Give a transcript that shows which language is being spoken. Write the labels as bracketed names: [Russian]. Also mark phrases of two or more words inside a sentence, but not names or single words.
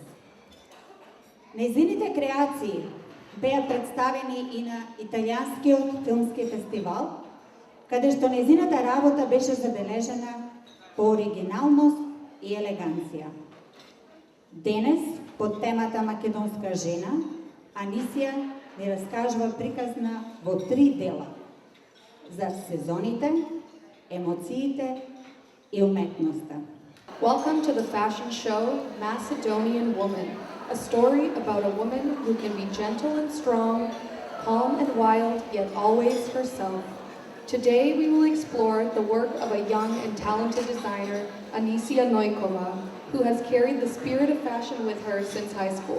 [Macedonian] Нејзините креации беа представени и на Италијанскиот филмски фестивал, каде што нејзината работа беше забележена по оригиналност и елеганција. Денес, под темата Македонска жена, Анисија ни раскажува приказна во 3 дела за сезоните, емоциите и уметноста. [English] Welcome to the fashion show Macedonian Woman, a story about a woman who can be gentle and strong, calm and wild, yet always herself. Today we will explore the work of a young and talented designer, Anisia Noikova, who has carried the spirit of fashion with her since high school.